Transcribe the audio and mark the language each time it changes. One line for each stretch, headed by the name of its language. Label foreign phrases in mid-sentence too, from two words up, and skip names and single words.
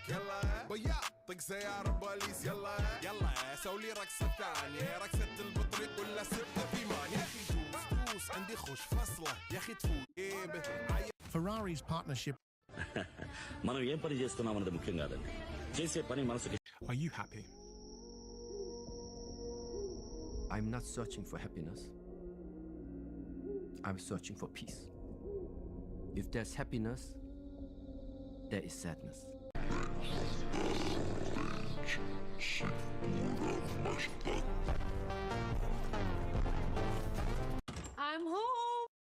Arabic: يلا بياع طق سيارة بوليس يلا سوي رقصة ثانية رقصة البطريق ولا ستة في مان يا اخي تفوز عندي خوش فصلة يا اخي تفوز
English: Ferrari's partnership
Telugu: మనం ఏం పని చేస్తున్నామన్నది ముఖ్యం కాదండి చేసే పని మనసుకి
English: Are you happy? I'm not searching for happiness. I'm searching for peace. If there's happiness, there is sadness. I'm home.